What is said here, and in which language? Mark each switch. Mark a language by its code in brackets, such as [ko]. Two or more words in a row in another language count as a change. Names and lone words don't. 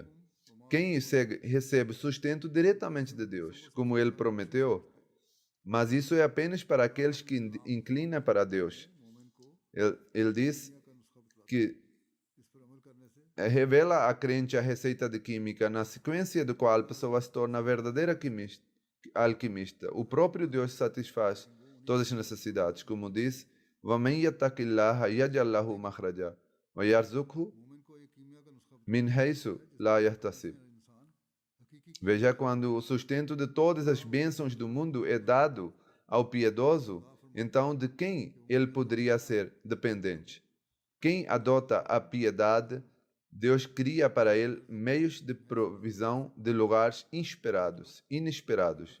[pt] Quem segue recebe sustento diretamente de Deus, como Ele prometeu, mas isso é apenas para aqueles que inclinam para Deus. Ele diz que revela a crente a receita de química, na sequência do qual a pessoa se torna a verdadeira alquimista. O próprio Deus satisfaz todas as necessidades, como diz: [ar] وَمَنْ يَتَّقِ اللَّهَ يَجْعَلْ لَهُ مَخْرَجًا وَيَرْزُقْهُ مِنْ حَيْثُ لَا يَحْتَسِبُ. [pt] Veja, quando o sustento de todas as bênçãos do mundo é dado ao piedoso, então de quem ele poderia ser dependente? Quem adota a piedade, Deus cria para ele meios de provisão de lugares inesperados.